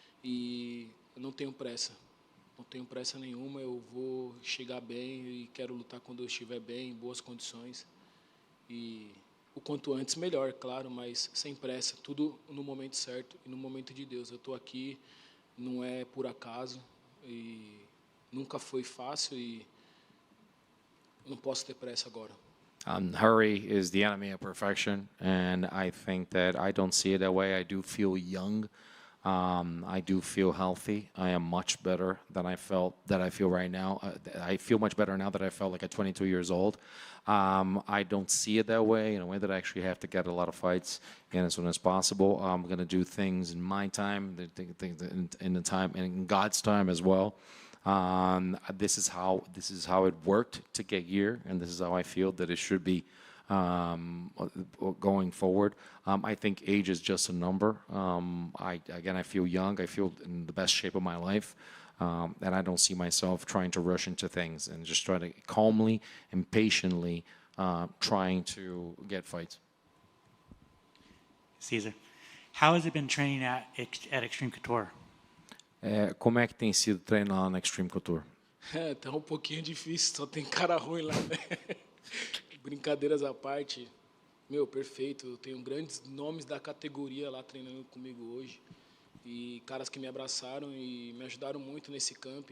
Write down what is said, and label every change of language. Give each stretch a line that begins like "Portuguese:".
Portuguese: E eu não tenho pressa. Não tenho pressa nenhuma, eu vou chegar bem e quero lutar quando eu estiver bem, em boas condições. E o quanto antes, melhor, claro, mas sem pressa, tudo no momento certo e no momento de Deus. Eu estou aqui, não é por acaso, e nunca foi fácil e não posso ter pressa agora.
English: Hurry is the enemy of perfection, and I think that I don't see it that way. I do feel young. I do feel healthy. I am much better than I feel right now. I feel much better now that I felt like at 22 years old. I don't see it that way, in a way that I actually have to get a lot of fights in as soon as possible. I'm going to do things in my time, in the time, and in God's time as well. This is how it worked to get here, and this is how I feel that it should be going forward. I think age is just a number. I feel young. I feel in the best shape of my life. And I don't see myself trying to rush into things and just try to calmly and patiently trying to get fights. Caesar, how has it been training at Extreme Couture?
Portuguese: Como é que tem sido treinar lá na Extreme Couture? Tá um pouquinho difícil, só tem cara ruim lá, né? Brincadeiras à parte, meu, perfeito. Eu tenho grandes nomes da categoria lá treinando comigo hoje. E caras que me abraçaram e me ajudaram muito nesse campo.